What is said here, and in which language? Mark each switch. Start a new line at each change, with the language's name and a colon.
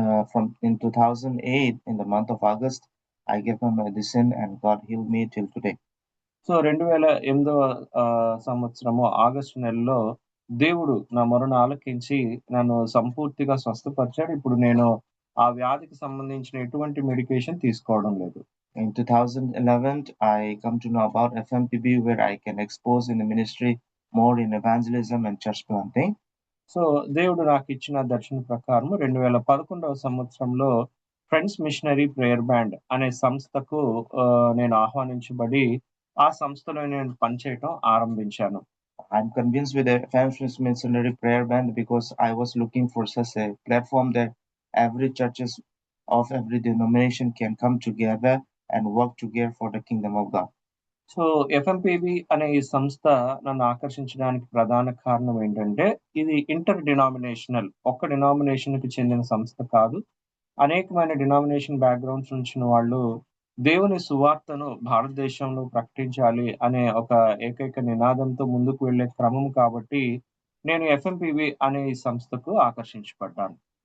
English: From in 2008, in the month of August, I gave my medicine and God healed me till today.
Telugu: So 2008వ సంవత్సరము August నెలలో దేవుడు నా మొరను ఆలకించి నన్ను సంపూర్తిగా స్వస్థపరిచాడు. ఇప్పుడు నేను ఆ వ్యాధికి సంబంధించిన ఎటువంటి మెడికేషన్ తీసుకోవడం లేదు.
English: In 2011, I come to know about FMPB, where I can expose in the ministry more in evangelism and church planting.
Telugu: So దేవుడు నాకు ఇచ్చిన దర్శన ప్రకారం 2011వ సంవత్సరంలో ఫ్రెండ్స్ మిషనరీ ప్రేయర్ బ్యాండ్ అనే సంస్థకు నేను ఆహ్వానించబడి ఆ సంస్థలో నేను పనిచేయటం ఆరంభించాను.
English: I'm convinced with the Friends Missionary Prayer Band because I was looking for such a platform that every churches of every denomination can come together and work together for the kingdom of God.
Telugu: So ఎఫ్ఎంపిబి అనే ఈ సంస్థ నన్ను ఆకర్షించడానికి ప్రధాన కారణం ఏంటంటే ఇది inter denominational, ఒక్క డినామినేషన్ కి చెందిన సంస్థ కాదు. అనేకమైన డినామినేషన్ బ్యాక్గ్రౌండ్స్ నుంచి వాళ్ళు దేవుని సువార్తను భారతదేశంలో ప్రకటించాలి అనే ఒక ఏకైక నినాదంతో ముందుకు వెళ్లే క్రమం కాబట్టి నేను ఎఫ్ఎంపిబి అనే ఈ సంస్థకు ఆకర్షించబడ్డాను.